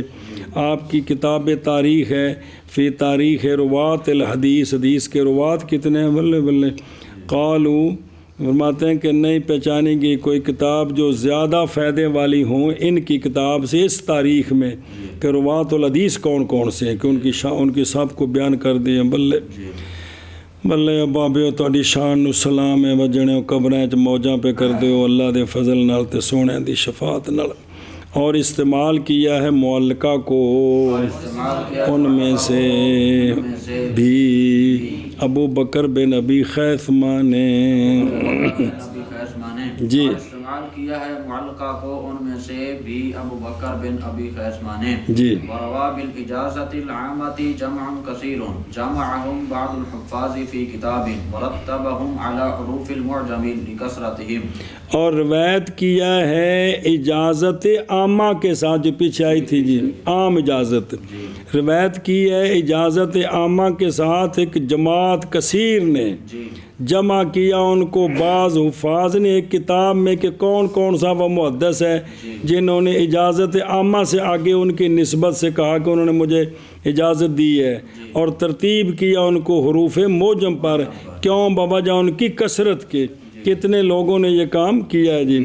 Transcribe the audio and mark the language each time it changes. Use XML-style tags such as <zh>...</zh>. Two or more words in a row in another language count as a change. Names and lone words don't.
<ur>آپ کی کتاب تاریخ ہے،</ur> <ar>فی تاریخ روات الحدیث،</ar> <ur>حدیث کے روات کتنے ہیں؟ بلے بلے، قالو فرماتے ہیں کہ نہیں پہچانی گئی کوئی کتاب جو زیادہ فائدے والی ہوں ان کی کتاب سے اس تاریخ میں، کہ</ur> <ar>روات الحدیث</ar> <ur>کون کون سے ہیں، کہ ان کی سب کو بیان کر دیے۔</ur> <pa>بلے بلے بابے تہاڈی شان نو سلام ہے، وجنے قبراں چ موجاں پہ کر دیو اللہ دے فضل نال تے سونے دی شفاعت نال۔</pa> <ur>اور استعمال کیا ہے معلقہ کو ان میں سے بھی ابو بکر بن ابی خیثمہ نے۔ جی استعمال کیا ہے معلقہ کو ان میں سے بھی ابو بکر بن ابی خیثمہ نے۔ جی</ur> <ar>وروا بالاجازۃ العامۃ جمع کثیر جمعهم بعض الحفاظ فی کتاب ورتبهم على حروف المعجم لکثرتهم،</ar> <ur>اور روایت کیا ہے اجازت عامہ کے ساتھ، جو پیچھے آئی تھی جی عام اجازت، روایت کی ہے اجازت عامہ کے ساتھ ایک جماعت کثیر نے جمع کیا ان کو بعض حفاظ نے ایک کتاب میں، کہ کون کون سا وہ محدث ہے جنہوں نے اجازت عامہ سے آگے ان کی نسبت سے کہا کہ انہوں نے مجھے اجازت دی ہے، اور ترتیب کیا ان کو حروف معجم پر، کیوں بوجہ ان کی کثرت کے، کتنے لوگوں نے یہ کام کیا ہے جی۔</ur>